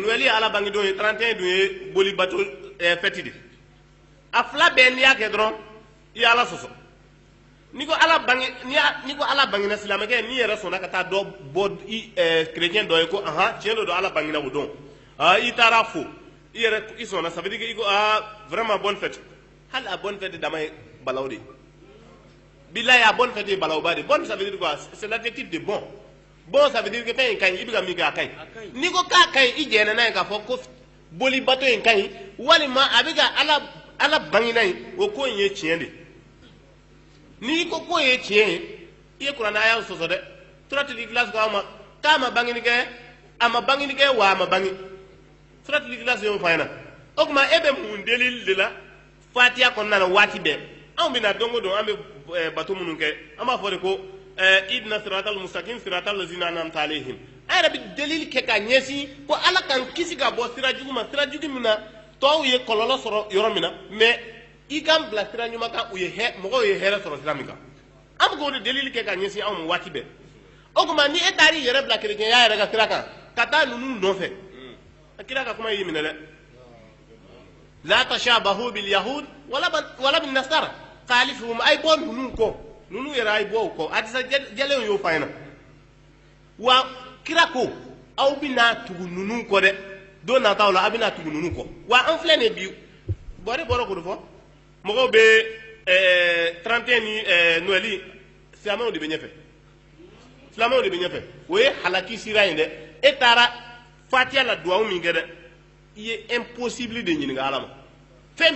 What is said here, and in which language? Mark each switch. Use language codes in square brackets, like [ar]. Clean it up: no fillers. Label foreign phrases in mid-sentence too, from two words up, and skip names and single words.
[bm] Noël ye ala bangedon ye 31 dun ye boli bato [fr] fête de [bm] a fila bɛɛ n'i y'a kɛ dɔrɔn i ala sɔsɔ ni ko ala bangena silamɛkɛ n'i yɛrɛ sɔnna ka taa dɔ bɔ chrétien dɔ ye ko tiɲɛ don ala bangena o don i taara fo i sɔnna [fr] ça veut dire que [bm] i ko [fr] vraiment bonne fête [bm] hali a [fr] bonne fête [bm] dama ye balaw de bilahi a [fr] bonne fête [bm] ye balawba de [fr] bonne ça veut dire quoi c'est l'adjectif de bon bon ça veut dire que [bm] fɛn in ka ɲi i bɛ ka min kɛ a ka ɲi n'i ko k'a ka ɲi i jɛnna n'a ye k'a fɔ ko boli bato in ka ɲi walima a bɛ ka ala bangena yen o ko in ye tiɲɛ de n'i ko k'o ye tiɲɛ ye i ye kuranɛ aya sɔsɔ dɛ [ar] سورة الإخلاص [bm] ko k'a ma bangeni kɛ a ma bangeni kɛ wa a ma bange [ar] سورة الإخلاص [bm] y'o fɔ an ɲɛna o tuma e bɛ mun delili de la fatiha kɔnɔna na waati bɛɛ anw bɛna don o don an bɛ bato minnu kɛ an b'a fɔ de ko [ar] اهدنا الصراط المستقيم صراط الذين أنعمت عليهم [bm] an yɛrɛ bɛ delili kɛ ka ɲɛsin ko ala k'an kisi ka bɔ sira jugu ma sira jugu min na tɔw ye kɔlɔlɔ sɔrɔ yɔrɔ min na mais i k'an bila sira ɲuman kan mɔgɔw ye hɛrɛ sɔrɔ sira min kan an bɛ k'o de delili kɛ ka ɲɛsin anw ma waati bɛɛ o tuma ni e taar'i yɛrɛ bila kerecɛnya yɛrɛ ka sira kan ka taa ninnu nɔfɛ a kira ka kuma y'i minɛ dɛ [ar] لا تشبهوا باليهود ولا بالنصارى خالفوهم [bm] ay bɔ ninnu kɔ ninnu yɛrɛ ay bɔ o kɔ hadisa jɛlenw y'o fɔ an ɲɛna wa kira ko aw bɛna tugu ninnu kɔ dɛ don nataw la aw bɛna tugu ninnu kɔ wa an filɛ nin bi bɔrɛ bɔra k'o de fɔ mɔgɔw bɛ 31 ni Noël silamɛw de bɛ ɲɛfɛ o ye halaki sira in dɛ e taara fatiha la duwawu min kɛ dɛ i ye [fr] impossible de [bm] ɲininka ala ma fɛn min